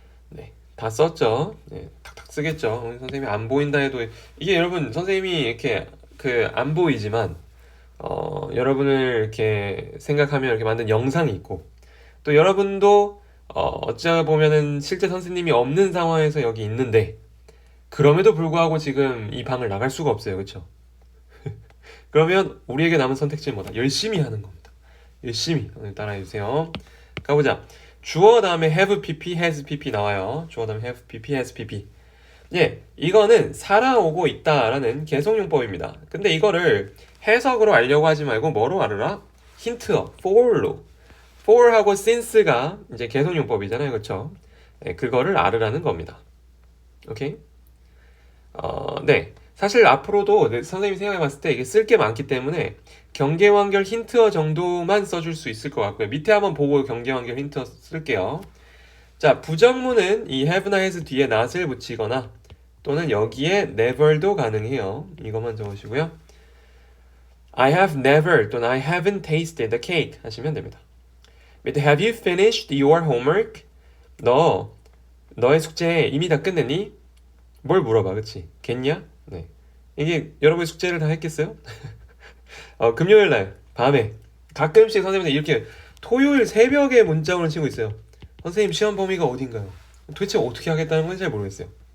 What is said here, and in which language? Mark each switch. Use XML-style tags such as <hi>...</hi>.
<ko>네, 다 썼죠. 네, 탁탁 쓰겠죠. 선생님이 안 보인다 해도 이게 여러분 선생님이 이렇게 그 안 보이지만 여러분을 이렇게 생각하면 이렇게 만든 영상이 있고 또 여러분도 어찌 보면은 실제 선생님이 없는 상황에서 여기 있는데 그럼에도 불구하고 지금 이 방을 나갈 수가 없어요. 그렇죠? 그러면 우리에게 남은 선택지는 뭐다? 열심히 하는 겁니다. 열심히 따라해 주세요. 가보자. 주어 다음에 have pp, has pp 나와요. 주어 다음에 have pp, has pp. 예, 이거는 살아오고 있다라는 계속용법입니다. 근데 이거를 해석으로 알려고 하지 말고 뭐로 알으라? 힌트어, for로. for하고 since가 이제 계속용법이잖아요. 그렇죠? 네, 그거를 알으라는 겁니다. 오케이? 네. 사실 앞으로도 선생님이 생각해봤을 때 이게 쓸 게 많기 때문에 경계완결 힌트어 정도만 써줄 수 있을 것 같고요. 밑에 한번 보고 경계완결 힌트어 쓸게요. 자, 부정문은 이 have나 has 뒤에 not을 붙이거나 또는 여기에 never도 가능해요. 이것만 적으시고요.</ko> <en>I have never</en> <ko>또는</ko> <en>I haven't tasted the cake</en> <ko>하시면 됩니다. 밑에</ko> <en>have you finished your homework?</en> <ko>너의 숙제 이미 다 끝냈니? 뭘 물어봐, 그치? 겠냐? 네. 이게 여러분의 숙제를 다 했겠어요? 금요일 날 밤에 가끔씩 선생님들 이렇게 토요일 새벽에 문자 오는 친구 있어요. 선생님 시험 범위가 어딘가요? 도대체 어떻게 하겠다는 건지 잘 모르겠어요.</ko>